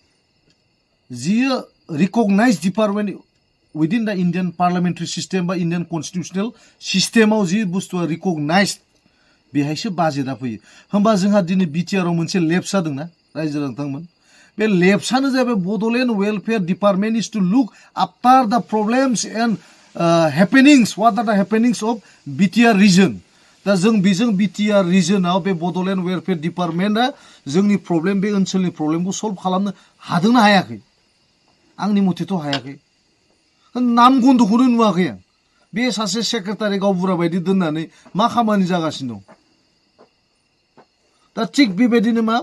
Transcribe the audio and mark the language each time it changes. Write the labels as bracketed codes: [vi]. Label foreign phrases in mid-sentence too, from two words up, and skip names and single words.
[en] जियो recognized department within the Indian parliamentary system बा Indian constitutional systemआव [brx] जि बुस्थुआ [en] रिकगनाइज्ड [brx] बेहायसो बाजेटआ फैयो होमबा जोंहा दिनै बिटिआरआव मोनसे लेप्स जादोंना रायजो नोंथांमोन बे लेप्सआनो जाबाय [en] बड'लेण्ड वेलफेयार डिपार्टमेन्ट is to look after the problems and happenings, what are the happenings of BTR region? [brx] दा जों बेजों बिटिआर रिजनाव बे बड'लेण्ड वेलफेयार डिपार्टमेन्टआ जोंनि प्रब्लेम बे ओनसोलनि प्रब्लेमखौ सल्भ खालामनो हादोंना हायाखै आंनि मथेथ' हायाखै नाम गन्धखौनो नुवाखै आं बे सासे सेक्रेटारि गावबुरा बायदि दोननानै मा खामानि जागासिनो दं दा थिग बेबायदिनो मा